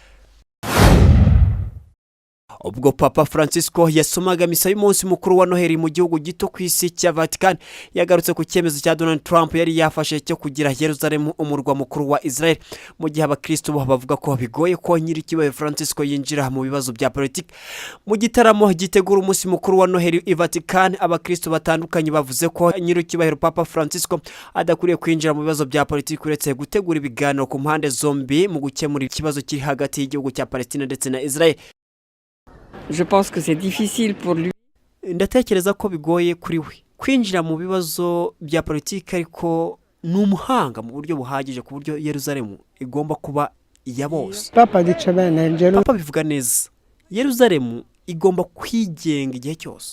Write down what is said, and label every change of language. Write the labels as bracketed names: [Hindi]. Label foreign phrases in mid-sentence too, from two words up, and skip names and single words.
[Kinyarwanda] Ubwo Papa Francisco yasomaga misa y'umunsi mukuru wa Noheli mu gihugu gito ku isi cya Vatican, yagarutse ku cyemezo cya Donald Trump yari yafashe cyo kugira Yerusalemu umurwa mukuru wa Israel, mu gihe abakristo bavuga ko bigoye ko nyirikibaye Francisco yinjira mu bibazo bya politiki. Mu gitaramo gitegura umunsi mukuru wa Noheli i Vatican, abakristo batandukanye bavuze ko nyirikibaye Papa Francisco adakuriye kwinjira mu bibazo bya politiki uretse gutegura ibiganiro ku mpande zombi mu gukemura ikibazo kiri hagati y'igihugu cya Palestina ndetse na Israel. [French] Je pense que c'est difficile pour lui. [Kinyarwanda] Ndatekereza ko bigoye kuri we kwinjira mu bibazo bya politiki, ariko n'umuhanga mu buryo buhagije ku buryo Yerusalemu igomba kuba iya bose. Papa bivuga neza, Yerusalemu igomba kwigenga igihe cyose.